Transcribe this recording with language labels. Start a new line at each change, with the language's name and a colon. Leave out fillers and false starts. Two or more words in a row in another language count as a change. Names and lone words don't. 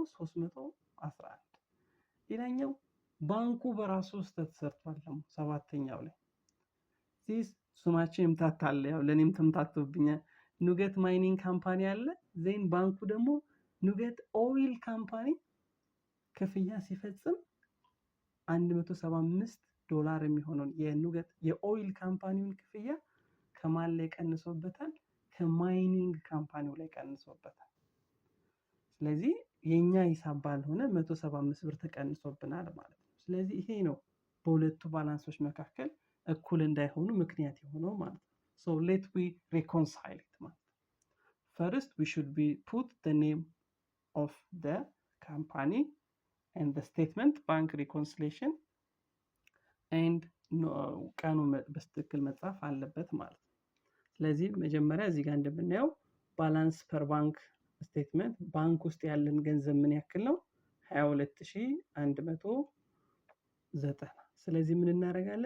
Amharic: 311። ሌላኛው ባንኩ በራሱ ስተት ሰርቷል። ደግሞ ሰባተኛው ላይ ስማቸው ይምታታል፣ ያው ለኔም ተምታቶብኛል። ኑገት ማይኒንግ ካምፓኒ አለ፣ ዜን ባንኩ ደግሞ ኑገት ኦይል ካምፓኒ ክፍያ ሲፈጽም $175 የሚሆነውን የኑገት የኦይል ካምፓኒውን ክፍያ ከማን ላይ ቀንሶበታል? ከማይኒንግ ካምፓኒው ላይ ቀንሶበታል። ስለዚህ የኛ ሂሳብ ባልሆነ 175 ብር ተቀንሶብናል ማለት ነው። ስለዚህ ይሄ ነው በሁለቱ ባላንሶች መካከል እኩል እንዳይሆኑ ምክንያት የሆነው ማለት ነው።
English: So let we reconcile it
Amharic: ማለት ነው።
English: First we should be put the name of the company and the statement bank reconciliation and
Amharic: ቀኑ በትክክል መጻፍ አለበት ማለት ነው። ስለዚህ መጀመሪያ እዚህ ጋር እንደምናየው
English: balance per bank statement
Amharic: ባንክ ውስጥ ያለን ገንዘብ ምን ያክል ነው? 22190። ስለዚህ ምን እናደርጋለን?